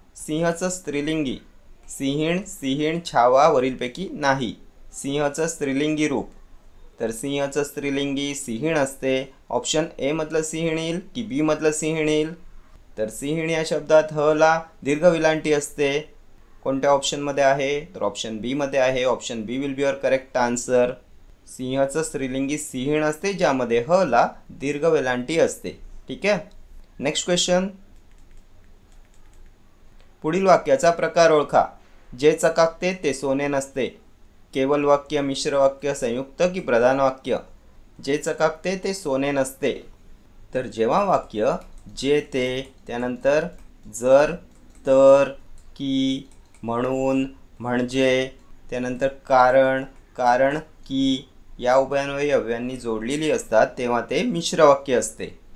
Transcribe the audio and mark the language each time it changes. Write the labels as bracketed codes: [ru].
[mr] सिंहचं स्त्रीलिंगी सिंहीण, सिंहीण, छावा वरीलपैकी नाही। सिंहचं स्त्रीलिंगी रूप, तर सिंहचं स्त्रीलिंगी सिंहीण असते। ऑप्शन ए मधलं सिंहीण येईल की बी मधलं सिंहीण येईल? तर सिंहीण या शब्दात ह ला दीर्घ विलांटी असते। कोणत्या ऑप्शनमध्ये आहे? तर ऑप्शन बी मध्ये आहे। [en] Option B will be your correct answer. [mr] सिंहाचं स्त्रीलिंगी सिंहीण असते, ज्यामध्ये ह ला दीर्घ वेलांटी असते। ठीक आहे, नेक्स्ट क्वेश्चन। पुढील वाक्याचा प्रकार ओळखा। जे चकाकते ते सोने नसते। केवल वाक्य, मिश्र वाक्य, संयुक्त की प्रधान वाक्य? जे चकाकते ते सोने नसते। तर जेव्हा वाक्य जे ते, त्यानंतर जर, तर, की, म्हणून, म्हणजे, त्यानंतर कारण, कारण की या उभयान्वयी अव्ययांनी जोडलेली असतात, तेव्हा ते मिश्र वाक्य असते।